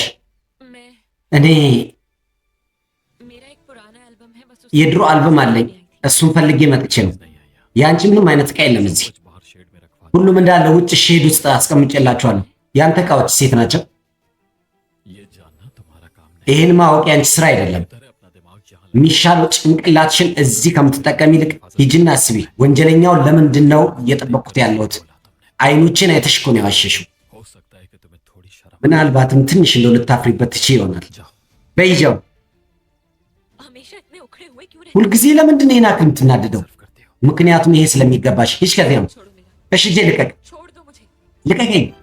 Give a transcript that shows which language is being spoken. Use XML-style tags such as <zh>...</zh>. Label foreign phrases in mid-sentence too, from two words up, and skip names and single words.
<hi>मैं</hi> <am>እኔ</am> <hi>मेरा एक पुराना एल्बम है बस</hi> <am>የድሮ አልበም አለኝ እሱን ፈልጌ መጥቼ ነው</am> <hi>नहीं आई यहाँ</hi> <am>የአንቺ ምንም አይነት ዕቃ የለም እዚህ</am> <hi>कुछ बाहर शेड में रखवा</hi> <am>ሁሉም እንዳለ ውጭ ሼድ ውስጥ አስቀምጬላችኋለሁ ያንተ ዕቃዎች ሴት ናቸው</am> <hi>ये जानना तुम्हारा काम नहीं</hi> <am>ይህን ማወቅ ያንቺ ስራ አይደለም</am> <hi>बेहतर है अपना दिमाग जहाँ</hi> <am>የሚሻለው ጭንቅላትሽን እዚህ ከምትጠቀሚ ይልቅ ሂጂና አስቢ ወንጀለኛውን ለምንድን ነው እየጠበቅኩት ያለሁት</am> <hi>बोला तुमने</hi> <am>አይኖችን አይተሽ እኮ ነው ያዋሸሽው</am> <hi>हो सकता है कि तुम्हें थोड़ी शर्म</hi> <am>ምናልባትም ትንሽ እንደው ልታፍሪበት ትችይ ይሆናል</am> <hi>जाओ</hi> <am>በይጀው</am> <hi>हमेशा इतने उखड़े हुए क्यों रहते</hi> <am>ሁልጊዜ ለምንድን ነው ይህን ያክል የምትናደደው</am> <hi>सर्व करती हो</hi> <am>ምክንयाቱም ይሄ ስለሚገባሽ ሂጅ ከዚያም</am> <hi>हो? छोड़ो मेरा</hi> <am>እሺ እጄ ልቀቅ</am> <hi>छोड़ दो मुझे</hi> <am>ልቀቀኝ</am>